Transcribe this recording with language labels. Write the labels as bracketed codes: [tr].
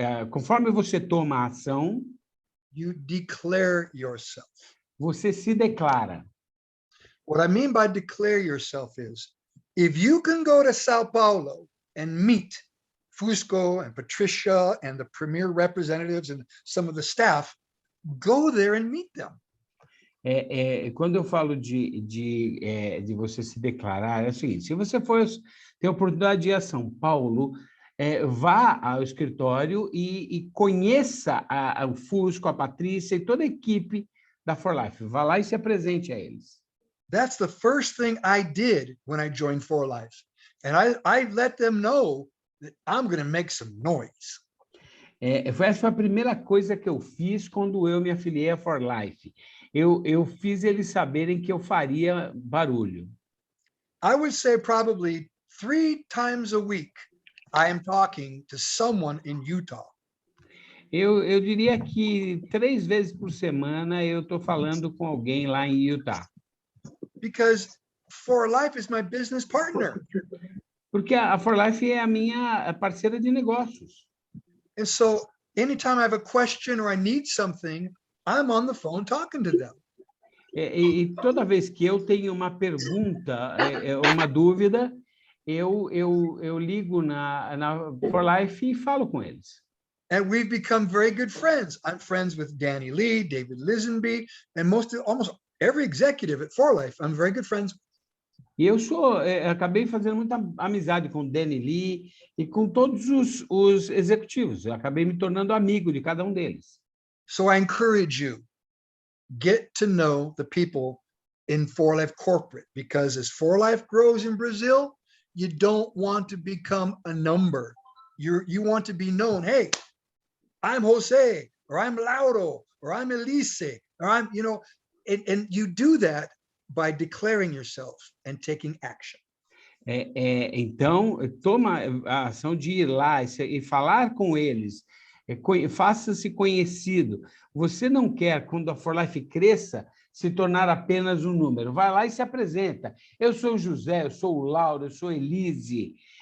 [pt] conforme você toma a ação, [en] you declare yourself. [pt] você se declara. [en] What I mean by declare yourself is, if you can go to Sao Paulo and meet Fusco and Patricia and the premier representatives and some of the staff, go there and meet them. [pt] Quando eu falo de você se declarar, é o seguinte: se você ter a oportunidade de ir a São Paulo, vá ao escritório e conheça o Fusco, a Patrícia e toda a equipe da For Life. Vá lá e se apresente a eles. [en] That's the first thing I did when I joined For Life. And I let them know that I'm going to make some noise. [pt] Essa foi a primeira coisa que eu fiz quando eu me afiliei a For Life. Eu fiz eles saberem que eu faria barulho. [en] I would say probably 3 times a week, I am talking to someone in Utah. [pt] Eu diria que 3 vezes por semana eu estou falando com alguém lá em Utah. [en] Because For Life is my business partner. [pt] Porque a For Life é a minha parceira de negócios. [en] And so anytime I have a question or I need something, I'm on the phone talking to them. [pt] E toda vez que eu tenho uma pergunta, uma dúvida, eu ligo na For Life e falo com eles. [en] And we've become very good friends. I'm friends with Danny Lee, David Lisenby, and almost every executive at For Life. I'm very good friends. [pt] E eu acabei fazendo muita amizade com o Danny Lee e com todos os executivos. Eu acabei me tornando amigo de cada um deles. [en] So I encourage you, get to know the people in For Life corporate, because as For Life grows in Brazil, you don't want to become a number. You want to be known. Hey, I'm Jose, or I'm Lauro, or I'm Elise, or I'm, and you do that by declaring yourself and taking action. [pt] Então, toma a ação de ir lá e falar com eles, faça-se conhecido. Você não quer, quando a For Life cresça, se tornar apenas um número. Vai lá e se apresenta. Eu sou o José, eu sou o Lauro, eu sou a Elise.